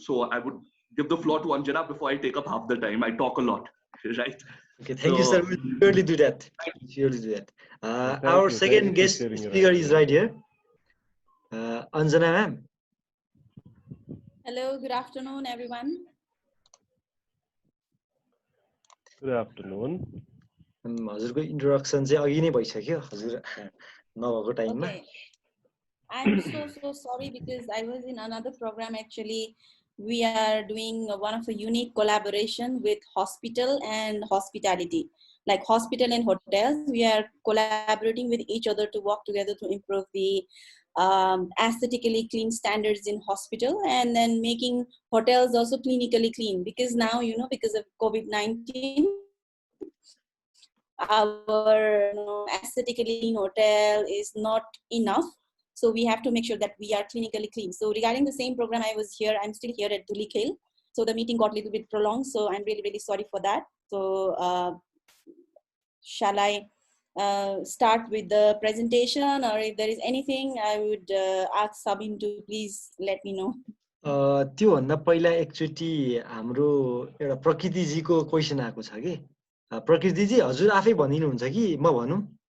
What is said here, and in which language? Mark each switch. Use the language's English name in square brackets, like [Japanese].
[English] So I would give the floor to Anjana before I take up half the time. I talk a lot, right? Okay, thank you, sir. We'll surely do that. Surely do that. Our second guest speaker is right here. Anjana ma'am. Hello, good afternoon, everyone. Good afternoon. [Nepali] हजुरको introduction चाहिँ अघि नै भइसक्यो हजुर नभएको टाइममा. [English] I'm so sorry because I was in another program. Actually, we are doing one of a unique collaboration with hospital and hospitality, like hospital and hotels. We are collaborating with each other to work together to improve the aesthetically clean standards in hospital, and then making hotels also clinically clean, because now, you know, because of COVID-19, our aesthetically clean hotel is not enough. So we have to make sure that we are clinically clean. So regarding the same program, I'm still here at Duli Khel. So the meeting got a little bit prolonged. So I'm really, really sorry for that. So shall I start with the presentation, or if there is anything, I would ask Sabine to please let me know. [Nepali] त्योभन्दा पहिला एकचोटि हाम्रो एउटा प्रकृतिजीको question आएको छ कि प्रकृतिजी हजुर आफै भनिदिनुहुन्छ कि म भनौँ?